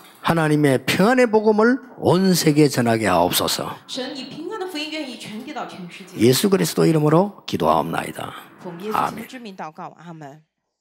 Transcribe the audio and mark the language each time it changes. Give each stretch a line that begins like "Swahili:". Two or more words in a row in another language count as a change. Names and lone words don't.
Korean: 하나님의 평안의 복음을 온 세계에 전하게 하옵소서.
Chinese: 神以平安的福音愿意传递到全世界。
Korean: 예수 그리스도 이름으로 기도하옵나이다.
Chinese: 奉耶稣基督之名祷告，阿门。